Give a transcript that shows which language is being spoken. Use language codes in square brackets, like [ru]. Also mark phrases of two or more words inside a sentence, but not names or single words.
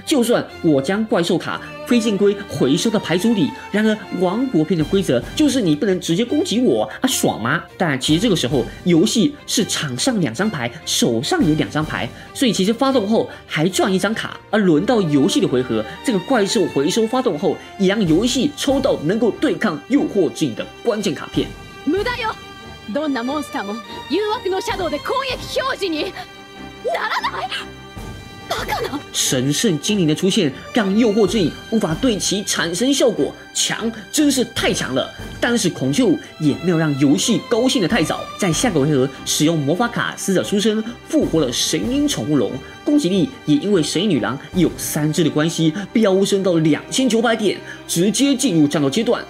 [zh] 就算我将怪兽卡飞剑龟回收到牌组里，然而王国篇的规则就是你不能直接攻击我啊，爽吗？但其实这个时候游戏是场上2张牌，手上也2张牌，所以其实发动后还赚1张卡。而轮到游戏的回合，这个怪兽回收发动后，也让游戏抽到能够对抗诱惑之影的关键卡片。 [ja] 無駄よ。どんなモンスターも誘惑のシャドウで攻撃表示にならない。バカな！ [zh] 神圣精灵的出现，让诱惑之影无法对其产生效果，强真是太强了。但是孔雀舞也没有让游戏高兴的太早，在下个回合使用魔法卡死者出生，复活了神鹰宠物龙，攻击力也因为神女郎有3只的关系，飙升到2900点，直接进入战斗阶段。